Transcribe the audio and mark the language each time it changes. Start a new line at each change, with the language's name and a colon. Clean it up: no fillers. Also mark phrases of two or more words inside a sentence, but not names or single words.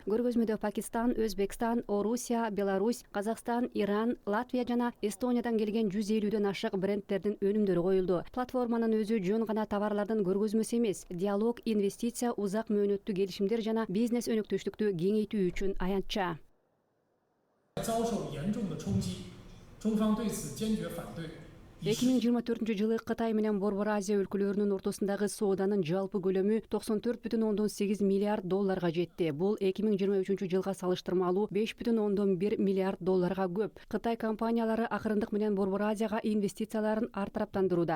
Kyrgyz: Көргөзмөдө Пакистан, Өзбекстан, Орусия, Беларусь, Казакстан, Иран, Латвия жана Эстониядан келген 150дөн ашык брендтердин өнүмдөрү коюлду. Платформанын өзү жөн гана товарлардын көргөзмөсү эмес, диалог, инвестиция, узак мөөнөттүү келишимдер жана бизнес өнөктөштүктү кеңейтүү үчүн аянтча.
Chinese: 遭受严重的冲击，中方对此坚决反对。
Kyrgyz: 2024-жылы Кытай менен Борбор Азия өлкөлөрүнүн ортосундагы сооданын жалпы көлөмү 94,8 миллиард долларга жетти. Бул 2023-жылга салыштырмалуу 5,1 миллиард долларга көп. Кытай компаниялары акырындык менен Борбор Азияга инвестицияларын артараптандырууда.